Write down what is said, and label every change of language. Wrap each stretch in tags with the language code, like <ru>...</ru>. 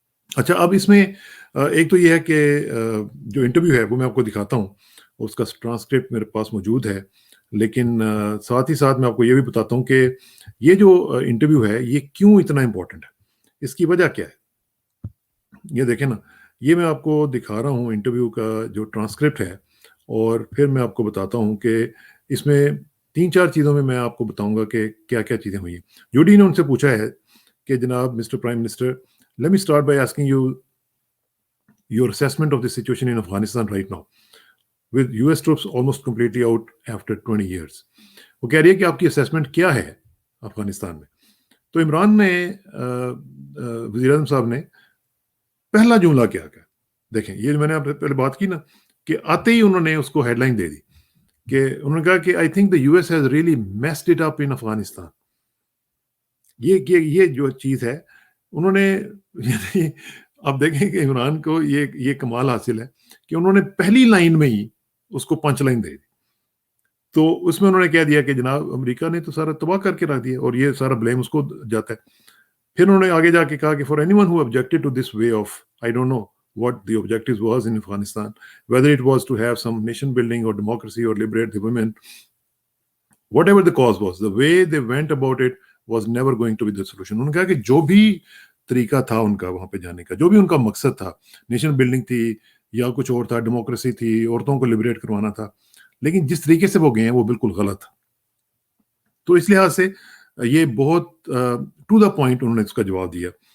<ur>اچھا, اب اس میں ایک تو یہ ہے کہ جو انٹرویو ہے وہ میں آپ کو دکھاتا ہوں, اس کا ٹرانسکرپٹ میرے پاس موجود ہے, لیکن ساتھ ہی ساتھ میں آپ کو یہ بھی بتاتا ہوں کہ یہ جو انٹرویو ہے یہ کیوں اتنا امپورٹنٹ ہے, اس کی وجہ کیا ہے. یہ دیکھیں نا, یہ میں آپ کو دکھا رہا ہوں انٹرویو کا جو ٹرانسکرپٹ ہے, اور پھر میں آپ کو بتاتا ہوں کہ اس میں 3-4 چیزوں میں آپ کو بتاؤں گا کہ کیا کیا چیزیں ہوئی ہیں. جوڈی نے ان سے پوچھا ہے کہ جناب mister prime minister,</ur> <en>let me start by asking you your assessment of the situation in Afghanistan right now with US troops almost completely out after 20 years.</en> <ur>وہ کہہ رہی ہے کہ آپ کی اسیسمنٹ کیا ہے افغانستان میں. تو عمران نے وزیر اعظم صاحب نے پہلا جملہ کیا کہا, دیکھیں یہ میں نے آپ سے پہلے بات کی نا کہ آتے ہی انہوں نے اس کو ہیڈ لائن دے دی کہ انہوں نے کہا کہ</ur> <en>I think the U S has really messed it up in Afghanistan.</en> <ur>یہ جو چیز ہے انہوں نے, یعنی آپ دیکھیں کہ عمران کو یہ کمال حاصل ہے کہ انہوں نے پہلی لائن میں ہی اس کو پنچ لائن دے دی. تو اس میں انہوں نے کہہ دیا کہ جناب امریکہ نے تو سارا تباہ کر کے رکھ دیا, اور یہ سارا بلیم اس کو جاتا ہے. پھر انہوں نے آگے جا کے کہا کہ</ur> <en>For anyone who objected to this way of, I don't know what the objective was in Afghanistan, whether it was to have some nation building or democracy or liberate the women, whatever the cause was, the way they went about it was never going to be the solution.</en> <ur>انہوں نے کہا کہ جو بھی طریقہ تھا ان کا وہاں پہ جانے کا, جو بھی ان کا مقصد تھا, نیشن بلڈنگ تھی یا کچھ اور تھا, ڈیموکریسی تھی, عورتوں کو لبریٹ کروانا تھا, لیکن جس طریقے سے وہ گئے ہیں وہ بالکل غلط تھا. تو اس لحاظ سے یہ بہت ٹو دا پوائنٹ انہوں نے اس کا جواب دیا.</ur>